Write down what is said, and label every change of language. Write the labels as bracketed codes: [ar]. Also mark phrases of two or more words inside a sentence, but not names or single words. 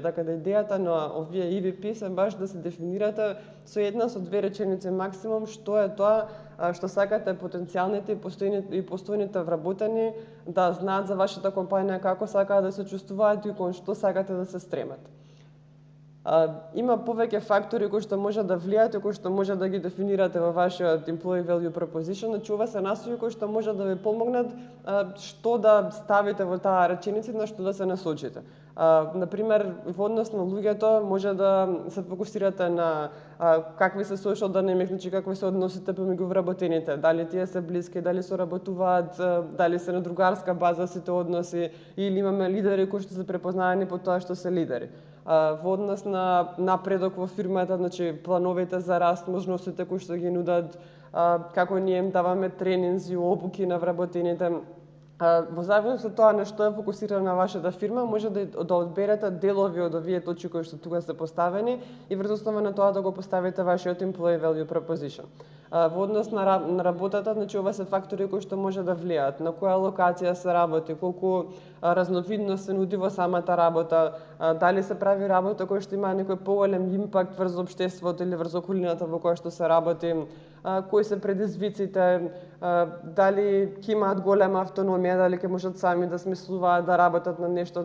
[mk] Така да идејата на овие EVP се баш да се дефинирате со една со две реченици максимум што е тоа што сакате потенцијалните и постојните вработени да знаат за вашата компанија, како сакаат да се чувствуваат и кон што сакате да се стремат. Има повеќе фактори кои што може да влијаат и кои што може да ги дефинирате во вашиот [en] employee value proposition, [mk] значи ова се насоки кои што може да ви помогнат што да ставите во таа реченица, на што да се насочите. Например, во однос на луѓето може да се фокусирате на какви се [en] social dynamics, [mk] значи какви се односите помеѓу вработените, дали тие се блиски, дали соработуваат, дали се на другарска база сите односи, или имаме лидери кои што се препознавани по тоа што се лидери. Во однос на напредок во фирмата, значи плановите за раст, можностите кои што ги нудат, како ние им даваме тренинзи, обуки на вработените. Во зависност од тоа на што е фокусирана вашата фирма, може да одберете делови од овие точки кои што тука се поставени и врз основа на тоа да го поставите вашиот [en] employee value proposition. [mk] Во однос на работата, значи ова се фактори кои што може да влијаат, на која локација се работи, колку разновидност се нуди во самата работа, дали се прави работа која што има некој поголем импакт врз општеството или врз околината во која што се работи, кои се предизвиците, дали ќе имаат голема автономија, дали ќе можат сами да смислуваат, да работат на нешто.